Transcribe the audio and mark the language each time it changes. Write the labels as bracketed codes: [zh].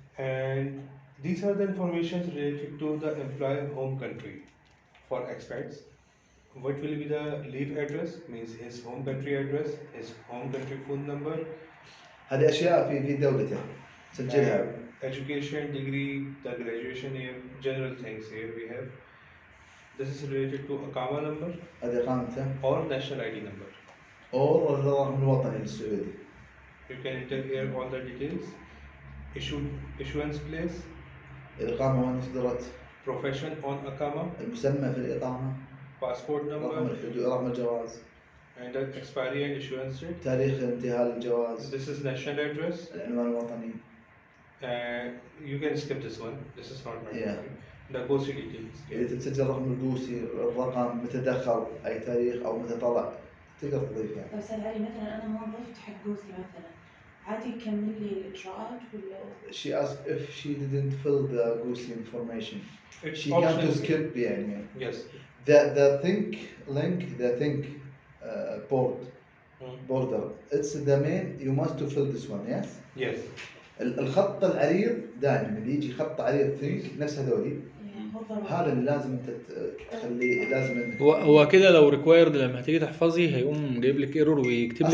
[en] And these are the informations related to the employer home country. For expats, what will be the leave address? Means his home country address, his home country phone number, [ar] هذه اشياء في دولته سجلها. [en] and education degree, the graduation year, general things here we have. This is related to Akama number [ar] هذه اقامته [en] or national ID number. [ar] او الرقم الوطني السعودي. [en] You can enter here all the details. Issuance place, [ar] الاقامه وين صدرت. [en] profession on Akama, [ar] المسمى في الاقامه. [en] passport [ar] رقم [en] number, [ar] الحدود. رقم الجواز. [en] and the expiry and issuance date. [ar] تاريخ انتهاء الجواز. [en] This is national address. [ar] العنوان الوطني. [en] You can skip this one. This is not Yeah. mandatory. The GOSI details. [ar] اذا تسجل رقم القوسي الرقم متى دخل اي تاريخ او متى طلع تقدر تضيفها. طيب أستاذ علي مثلا أنا ما ضفت حق جوسي مثلا، عادي يكمل لي الإجراءات ولا؟ [en] She asked if she didn't fill the GOSI information. It's She can't optional. to skip يعني. Yes. The think link, the think board Hmm. border. It's the main. You must to fill this one. Yes. Yes. [ar] الخط العريض دائما اللي يجي خط عريض think نفس هذولي. مو ضروري. هذا اللي لازم انت تخليه لازم انك. هو كده لو ريكوايرد لما هتيجي تحفظي هيقوم جايب لك ايرور ويكتب لك